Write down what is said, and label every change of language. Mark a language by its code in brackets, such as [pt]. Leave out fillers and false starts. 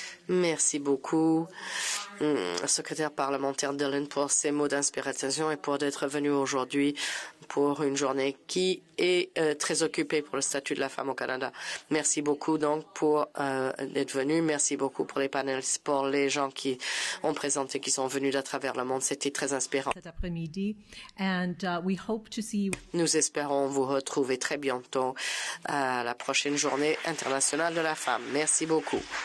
[fr] Merci beaucoup, secrétaire parlementaire Dillon, pour ces mots d'inspiration et pour d'être venu aujourd'hui pour une journée qui est très occupée pour le statut de la femme au Canada. Merci beaucoup donc pour d'être venu. Merci beaucoup pour les panélistes, pour les gens qui ont présenté, qui sont venus d'à travers le monde. C'était très inspirant. Cet après-midi, [en] and we hope to see you. [fr] Nous espérons vous retrouver très bientôt à la prochaine journée internationale de la femme. Merci beaucoup.